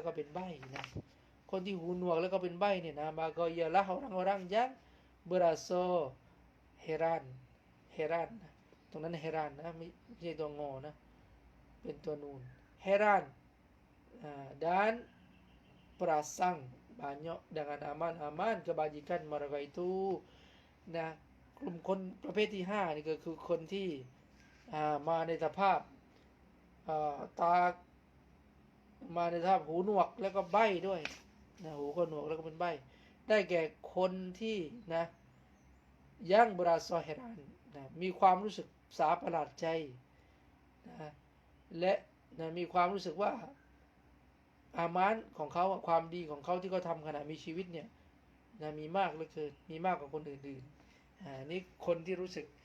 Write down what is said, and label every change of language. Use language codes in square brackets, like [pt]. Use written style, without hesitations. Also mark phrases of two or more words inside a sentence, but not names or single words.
[th] ก็เป็นใบ้นะคนที่หูหนวกแล้วก็เป็นใบ้เนี่ยนะมาก็ [ms] ialah orang-orang yang berasa heran [th] ตรงนั้น heran นะไม่ใช่ตัวงอนะ เป็นตัวนูน [ms] heran dan perasan banyak dengan aman kebajikan mereka itu [th] นะกลุ่มคนประเภทที่5 นี่ก็คือคนที่มาในสภาพตามาในสภาพหูหนวกแล้วก็ ใบ้ด้วยนะหูก็หนวกแล้วก็เป็นใบ้ได้แก่คนที่นะ [ms] yang berasa heran [th] นะมีความรู้สึกสาประหลาดใจนะและนะมีความรู้สึกว่าอามานของเขาความดีของเขาที่เขาทำขณะมีชีวิตเนี่ยนะมีมากเหลือเกินมีมากกว่าคนอื่นๆนี่คนที่รู้สึก